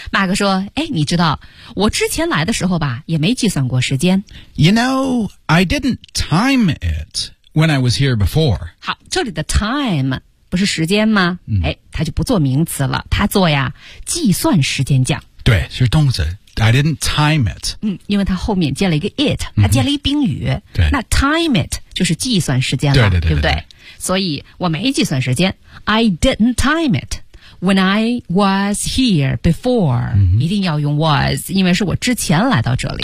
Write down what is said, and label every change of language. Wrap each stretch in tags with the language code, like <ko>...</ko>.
<zh>马克说哎，你知道我之前来的时候吧也没计算过时间</zh> <en>You know... I didn't time it when I was here before.</en> <zh>好这里的 time 不是时间吗？哎，它就不做名词了，它做呀计算时间讲。对，是动词。</zh> <en>I didn't time it.</en> <zh>因为它后面接了一个 it， 它接了一宾语。对，那 time it 就是计算时间了，对对 对, 对, 对，所以我没计算时间。</zh> <en>I didn't time it when I was here before.、</en> <zh>一定要用 was， 因为是我之前来到这里。</zh>